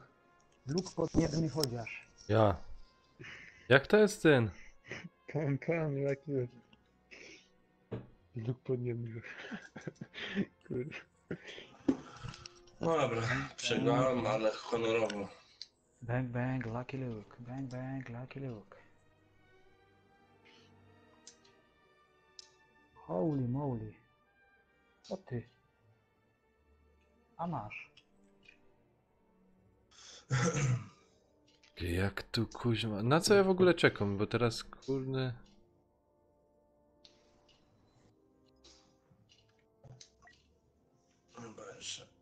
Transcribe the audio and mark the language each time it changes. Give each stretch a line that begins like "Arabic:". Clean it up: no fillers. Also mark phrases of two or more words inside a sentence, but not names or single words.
Polish: Luk podniebny chociaż. Ja. Jak to jest ten? Pan, jaki... Luk podniebny. Kurde. No dobra, przegrałem, ale honorowo.
English: Bang bang, Lucky Luke. Bang bang, Lucky Luke. Holy moly.
Polish: Co ty? A masz. Jak tu kuźma... Na co ja w ogóle czekam? Bo teraz kurde... Chyba jeszcze.